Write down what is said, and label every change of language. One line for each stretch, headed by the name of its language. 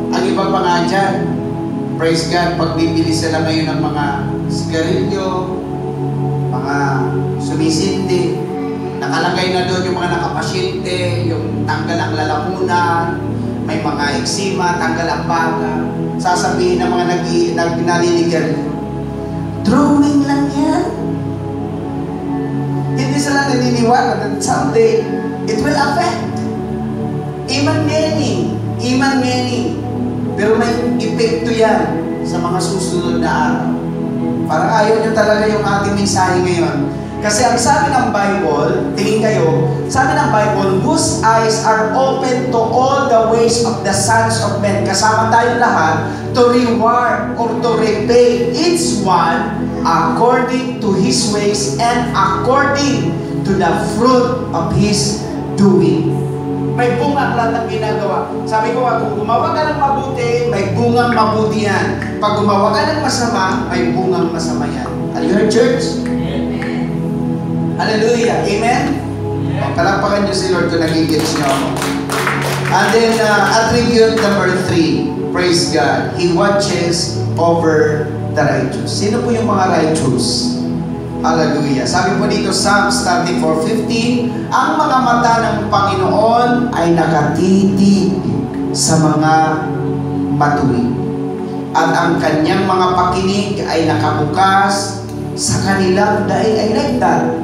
Filipino: Ang iba pa nga dyan, praise God, pag bibili sila ngayon ng mga sigarilyo, mga sumisindi, nakalagay na doon yung mga nakapasyente, yung tanggal ang lalamunan, may mga eksima, tanggal ang baga. Sasabihin ng mga naliligan, drawing lang yan. Hindi sila naniniwala
English: that someday it will affect. Even many.
Filipino: Pero may epekto yan sa mga susunod na araw. Parang ayaw nyo talaga yung ating mensahe ngayon. Kasi ang sabi ng Bible, tingin kayo, sabi ng Bible,
English: whose eyes are open to all the ways of the sons of men.
Filipino: Kasama tayo lahat
English: to reward or to repay each one according to his ways and according to the fruit of his doing.
Filipino: May bunga lahat ng ginagawa. Sabi ko, kung gumawa ka ng mabuti, may bungang mabuti yan. Pag gumawa ka ng masama, may bungang masama yan.
English: Are you here, church?
Filipino: Amen. Hallelujah. Amen? Yeah. Palakpakan niyo si Lord kung nagigits niyo ako.
English: And then, attribute number 3. Praise God. He watches over the righteous.
Filipino: Sino po yung mga righteous? Hallelujah. Sabi po dito, Psalms 34:15, ang mga mata ng Panginoon ay nakatitig sa mga matuwid. At ang kanyang mga pakinig ay nakabukas sa kanilang daig.
English: I like that.